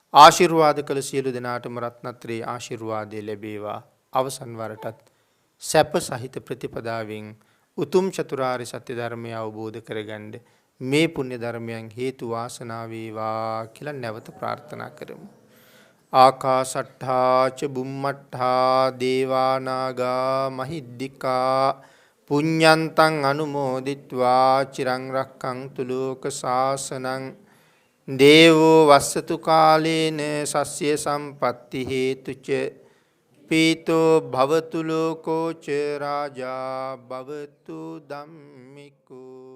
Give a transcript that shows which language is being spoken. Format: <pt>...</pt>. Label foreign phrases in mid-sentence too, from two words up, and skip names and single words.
<si>ආශිර්වාද කළ සියලු දෙනාටම රත්නත්‍රයේ ආශිර්වාදය ලැබේවා. අවසන් වරටත් සැප සහිත ප්‍රතිපදාවෙන් උතුම් චතුරාර්ය සත්‍ය ධර්මය අවබෝධ කරගන්න මේ පුණ්‍ය ධර්මයන් හේතු වාසනා වේවා කියලා නැවත ප්‍රාර්ථනා කරමු.</si> <pi>ආකාසට්ඨා ච බුම්මට්ඨා දේවා නාග මහිද්దికා පුඤ්ඤන්තං අනුමෝදිත්වා චිරං රක්ඛන්තු ලෝක සාසනං දේවෝ වස්සතු කාලේන සස්්‍ය සම්පත්ති හේතුච පීතෝ භවතු ලෝකෝ ච රාජා භවතු ධම්මිකෝ</pi>